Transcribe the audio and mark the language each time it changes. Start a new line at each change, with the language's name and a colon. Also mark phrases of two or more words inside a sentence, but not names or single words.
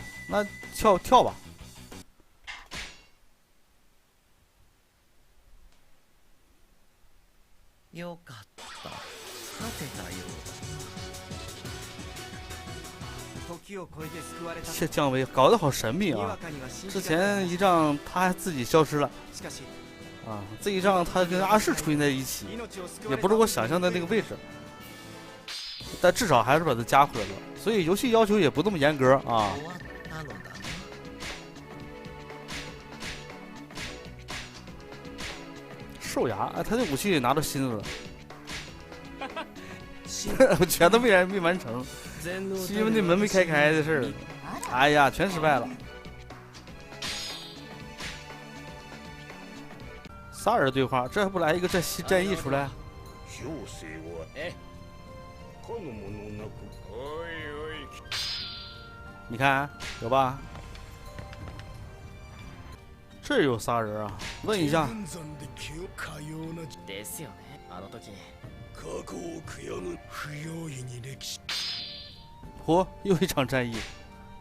Chinese: 那跳吧。这姜维搞得好神秘啊！之前一仗他还自己消失了，啊，这一仗他跟阿世出现在一起，也不是我想象的那个位置。但至少还是把它加回了，所以游戏要求也不那么严格啊。
Japanese: 終わったのだな。
Chinese: 兽牙，哎，他这武器也拿到新的了，全都没完成，是因为那门没开的事儿。哎呀，全失败了。仨人对话，这还不来一个战役出来？你看有吧？这有仨人啊？问一下。
Japanese: ですよね。あの時。
Chinese: 嚯，又一场战役。